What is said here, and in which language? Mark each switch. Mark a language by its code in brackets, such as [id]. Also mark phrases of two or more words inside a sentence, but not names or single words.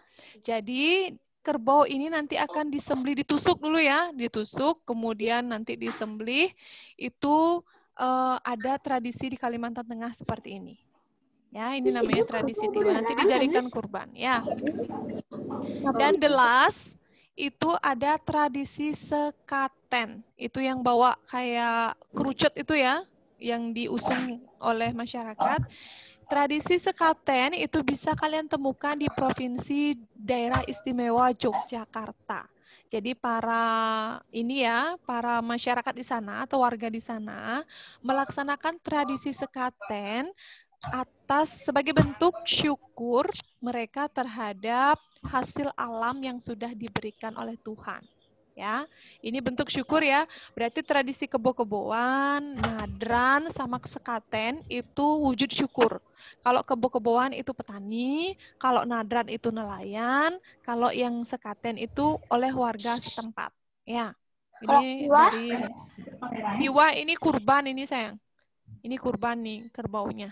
[id] Jadi kerbau ini nanti akan disembelih, ditusuk dulu ya, ditusuk, kemudian nanti disembelih. Itu ada tradisi di Kalimantan Tengah seperti ini. Ya, ini namanya tradisi tiwah. Nanti dijadikan kurban, ya. Dan [en] the last [id] itu ada tradisi sekaten. Itu yang bawa kayak kerucut itu ya, yang diusung oleh masyarakat. Tradisi sekaten itu bisa kalian temukan di Provinsi Daerah Istimewa Yogyakarta. Jadi para masyarakat di sana atau warga di sana melaksanakan tradisi sekaten sebagai bentuk syukur mereka terhadap hasil alam yang sudah diberikan oleh Tuhan. Ya, ini bentuk syukur ya. Berarti tradisi kebo-keboan, nadran, sama sekaten itu wujud syukur. Kalau kebo-keboan itu petani, kalau nadran itu nelayan, kalau yang sekaten itu oleh warga setempat. Ya, ini dari tiwa ini kurban ini sayang. Ini kurban nih kerbaunya.